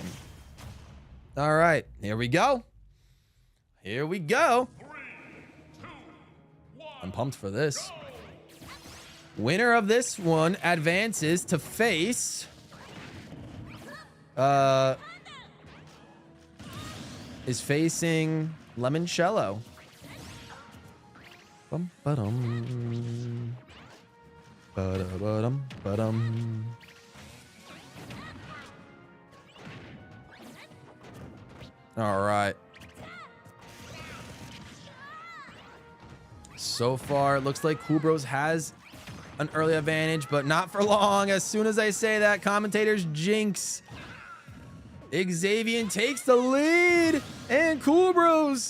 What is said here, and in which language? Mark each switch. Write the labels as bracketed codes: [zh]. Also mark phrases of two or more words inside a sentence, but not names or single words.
[en] All right. Here we go. Here we go. 3, 2, 1, I'm pumped for this. Winner of this one advances to face... is facing Lemonchello. Bum ba-dum. Ba-da-ba-dum, ba-dum. All right. So far, it looks like Cool Bros has an early advantage, but not for long. As soon as I say that, commentators jinx. Xavier takes the lead, and Cool Bros.